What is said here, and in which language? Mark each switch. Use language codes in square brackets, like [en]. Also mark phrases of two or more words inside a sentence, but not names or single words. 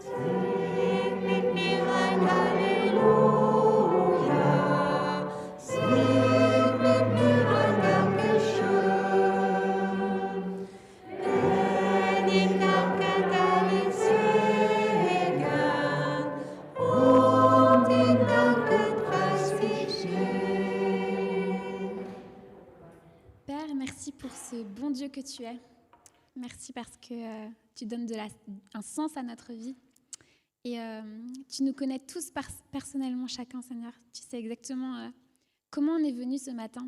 [de] Sing mit mir ein Halleluja, sing mit mir ein Dankeschön. Denn ihm danken alle Segen und ihm danken preis ich ihn. [fr] Père, merci pour ce bon Dieu que tu es. Merci parce que tu donnes un sens à notre vie. Et tu nous connais tous personnellement, chacun, Seigneur. Tu sais exactement comment on est venu ce matin.